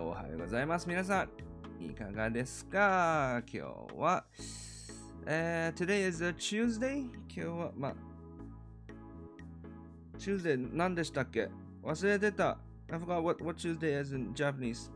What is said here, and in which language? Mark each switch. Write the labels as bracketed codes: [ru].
[ja] おはようございます。皆さん、いかがですか？今日は、 [en] Today is a Tuesday? [ja] 今日は、Tuesday 何でしたっけ？忘れてた。 [en] I forgot what Tuesday is in Japanese.